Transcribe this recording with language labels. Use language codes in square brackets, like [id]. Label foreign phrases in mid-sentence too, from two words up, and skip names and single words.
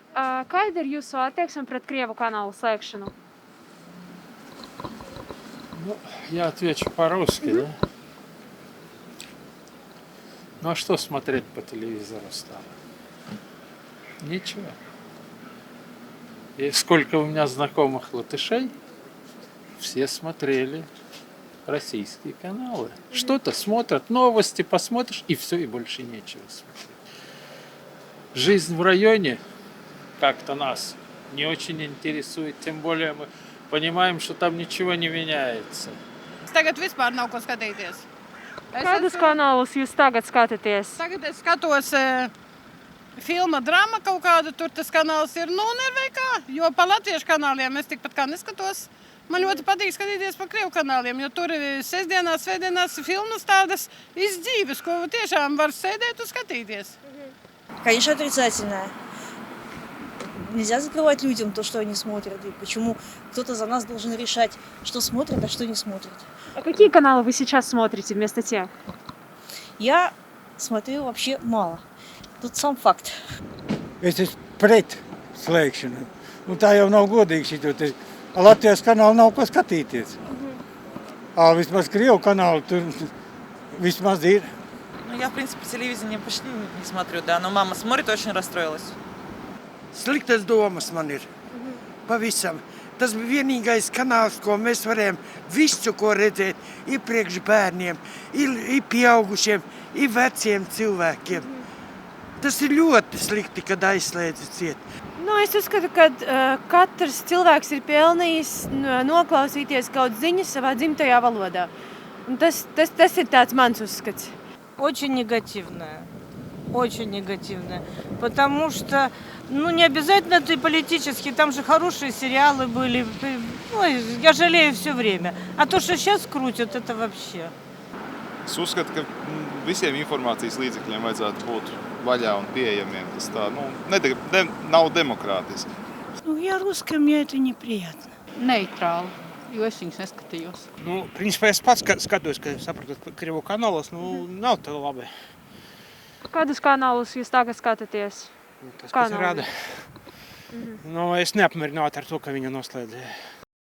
[lv] Kāda ir jūsu attieksme pret Krievu каналу slēgšanu? [ru] Ну, я отвечу по-русски, да? Ну, а что смотреть по телевизору стало? Ничего. И сколько у меня знакомых латышей, все смотрели российские каналы. Что-то смотрят, новости посмотришь, и все, и больше нечего смотреть. Жизнь в районе как-то нас не очень интересует, тем более мы понимаем, что там ничего не меняется. [lv] Tagad vispār nav ko skatīties. Kādus kanālus jūs tagad skatāties? Tagad es skatos filma drama kaut kādu, tur tas kanāls ir neveikā, jo pa latviešu kanāliem es tikpat kā neskatos. Man ļoti patīk skatīties pa krievu kanāliem, jo tur ir sestdienās, svētdienās filmas tādas iz dzīves, ko tiešām var sēdēt un skatīties. [ru] Конечно, отрицательное. Нельзя закрывать людям то, что они смотрят. И почему кто-то за нас должен решать, что смотрят, а что не смотрят. А какие каналы вы сейчас смотрите вместо тех? Я смотрю вообще мало. Тут сам факт. [lv] Es esmu pret slēgšanu. Un tā jau nav godīgi šito. Latvijas kanālu nav ko skatīties. Vismaz Krievu каналу tur vismaz ir. [ru] Ну, я, в принципе, телевизор почти не смотрю, да, но мама смотрит, очень расстроилась. [lv] Sliktas domas man ir. Pavisam. Tas bija vienīgais kanāls, ko mēs varējām visu, ko redzēt, ir priekš bērniem, ir pieaugušiem, ir veciem cilvēkiem. Tas ir ļoti slikti, kad aizslēdz ciet. Nu, es uzskatu, ka katrs cilvēks ir pelnījis noklausīties kaut ziņas savā dzimtajā valodā. Un tas ir tāds mans uzskats. [ru] Очень негативная. Очень негативная. Потому что, не обязательно это и политически. Там же хорошие сериалы были. Ой, я жалею все время. А то, что сейчас крутят, это вообще. [lv] Es uzskatu, ka visiem informācijas līdzekļiem vajadzētu būt vaļā un pieejamiem. Tas tā, nav demokrātiski. [ru] Я русская, мне это неприятно. [lv] Neitrāli, jo es viņus neskatījos. Principā es pats skatos, ka saprotat Krievu kanālos, nav tā labi. Kādus kanālus jūs tagad skatāties? Tas, kas rada. Es neapmierinātu ar to, ka viņa noslēdz